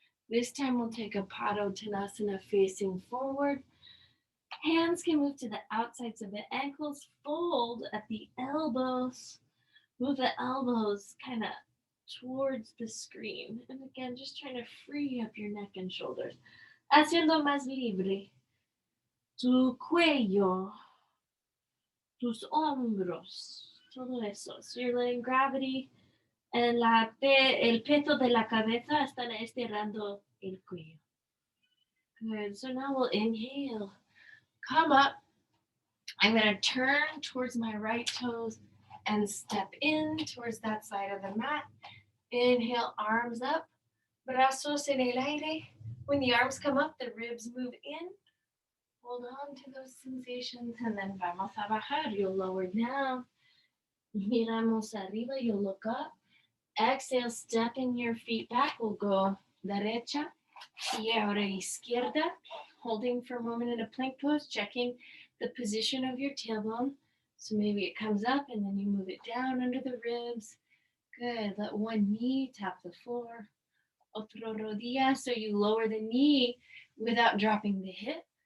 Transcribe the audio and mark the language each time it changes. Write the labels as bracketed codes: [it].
[en] This time we'll take a Padottanasana facing forward. Hands can move to the outsides of the ankles, fold at the elbows. Move the elbows kind of towards the screen. And again, just trying to free up your neck and shoulders. [es] Haciendo más libre tu cuello, tus hombros, todo eso. [en] So you're letting gravity and [es] el peso de la cabeza están estirando el cuello. [en] Good. So now we'll inhale. Come up. I'm going to turn towards my right toes and step in towards that side of the mat. Inhale, arms up. [es] Brazos en el aire. [en] When the arms come up, the ribs move in. Hold on to those sensations and then [es] vamos a bajar. [en] You'll lower down. [es] Miramos arriba. [en] You'll look up. Exhale, stepping your feet back. We'll go [es] derecha y ahora izquierda. [en] Holding for a moment in a plank pose, checking the position of your tailbone. So maybe it comes up and then you move it down under the ribs. Good. Let one knee tap the floor. [es] Otro rodilla. [en] So you lower the knee without dropping the hip.